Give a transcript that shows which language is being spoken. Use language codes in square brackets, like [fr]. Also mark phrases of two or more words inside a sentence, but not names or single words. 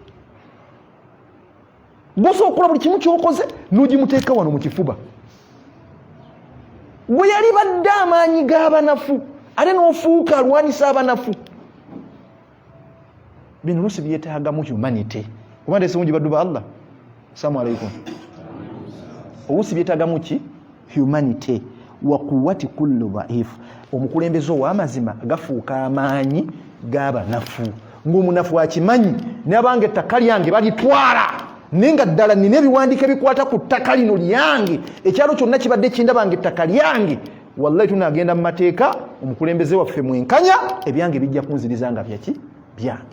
[lg] Bw'osobola okukola buli kimu ky'okoze n'ogimuteeka wano mu kifuba. Bwe yali badde amaanyi g'abanafu ate n'ofuuka alwanisa abanafu. Bino oluusi byetaagamu humanity. Kuba ndeese mungi baddu ba Allah. [ar] السلام عليكم. [lg] Oluusi byetaagamu ki? Humanity. [ar] وقوة كل ضعيف. [lg] Omukulembeze ow'amazima gafuuka amaanyi g'abanafu. Ng'omunafu akimanyi n'abange ettaka lyange balitwala, nenga ddala nina ebiwandiiko ebikwata ku ttaka lino lyange, ekyalo kyonna kibadde kindabanga ettaka lyange, wallahi tunaagenda mu mateeka omukulembeze waffe mwenkanya ebyange bijja kunziriza nga byaki byange.